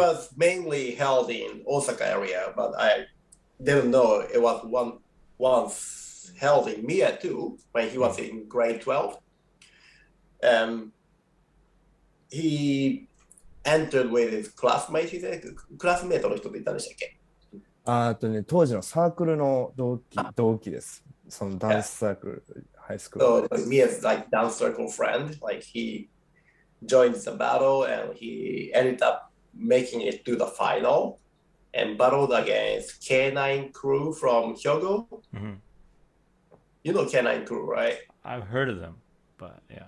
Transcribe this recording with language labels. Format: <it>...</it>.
<en>was mainly held in Osaka area, but I didn't know it was once held in Mie too when he was in grade 12. He entered with his classmates. He said,</en> <ja>クラスメートの人って言ったんでしたっけ？当時のサークルの同期です。そのダン</ja> <en>Yeah.</en> <ja>スサークル、ハイスクールで。</ja> <en>like, Mie's like dance circle friend. Like he joined the battle and he ended up making it to the final and battled against K9 crew from Hyogo. Hmm. You know K9 crew, right? I've heard of them, but yeah.</en>